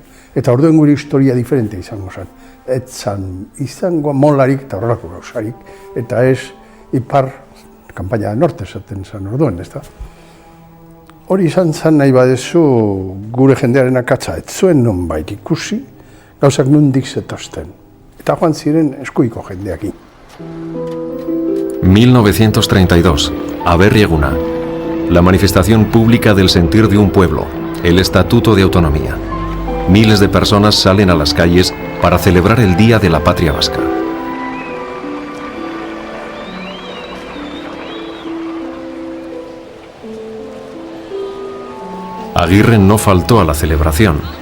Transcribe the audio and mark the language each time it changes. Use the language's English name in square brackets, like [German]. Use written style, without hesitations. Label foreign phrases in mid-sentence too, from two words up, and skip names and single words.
[Basque] Eta orduen gure historia diferente izango zen. Ez zan izango molarik eta horrelako gauzarik, eta ez ipar kanpaina norte esaten zen orduen, ez da? Hori izan zen nahi badezu gure jendearen akatsa, ez zuen nonbait ikusi, gauzak nondik zetozten. Eta joan ziren eskuiko jendeakin. 1932, Aberri eguna. [Spanish] La manifestación pública del sentir de un pueblo, el Estatuto de Autonomía. Miles de personas salen a las calles para celebrar el Día de la Patria Vasca. Aguirre no faltó a la celebración.